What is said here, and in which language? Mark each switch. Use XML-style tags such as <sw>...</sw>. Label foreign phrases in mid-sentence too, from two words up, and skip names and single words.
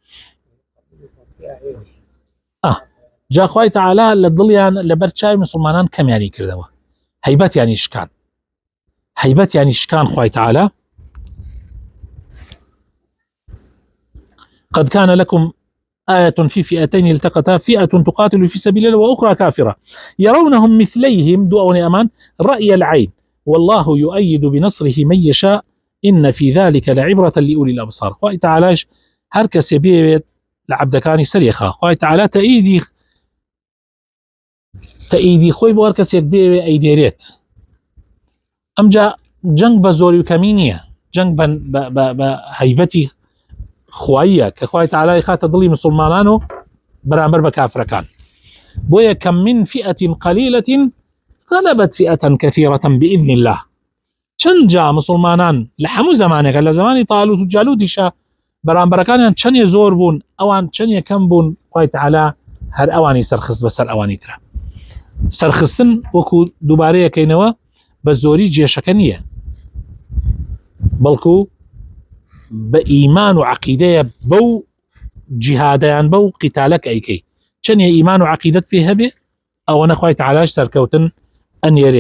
<ckb>جا خوای تعالی لە دڵیان لە بەرچاوی مسلمانان کەمیانی کردەوە هەیبەت یانی شکان خوای تعالی.</ckb> <ar>قد كان لكم آية في فئتين التقتا فئة تقاتل في سبيل الله وأخرى كافرة يرونهم مثليهم دوء أمان رأي العين والله يؤيد بنصره من يشاء إن في ذلك لعبرة لأولي الأبصار.</ar> <ckb>خوای تعالی هر کەسێ بێوێت لە عەبدەکانی سەرێخا خوای تعالی تەئیدی خۆی بۆ هەر کەسێک بێوێ ئەیدێرێت. ئەمجا جەنگ بە زۆری و کەمی نییە جەنگ بە هەیبەتی خواییە کە خوای تعالی خاتە دڵی مسلمانان و بەرامبەر بە کافرەکان. بۆیە</ckb> <ar>کەم من فئة قليلة غلبت فئة كثيرة بإذن الله.</ar> <ckb>چەند جا مسلمانان لە هەموو زمانێکە لە زمانی تاالوت و جالوتیشە بەرامبەرەکانیان چەندێ زۆر بوون ئەوان چەندێ کەم بوون خوای تعالی هەر ئەوانی سەرخست بەسەر ئەوانی ترە. سەرخستن وەکو دووبارەیەکەینەوە بە زۆری جێشەکە نییە بەڵکو بە ئیمان و عەقیدەیە بەو جیهادەیان بەو قیتالەک ئەیکەی چەندێ ئیمان و عەقیدەت پێ هەبێ ئەوەنە خوای تعالیش سەرکەوتن ئەنێرێ.</ckb>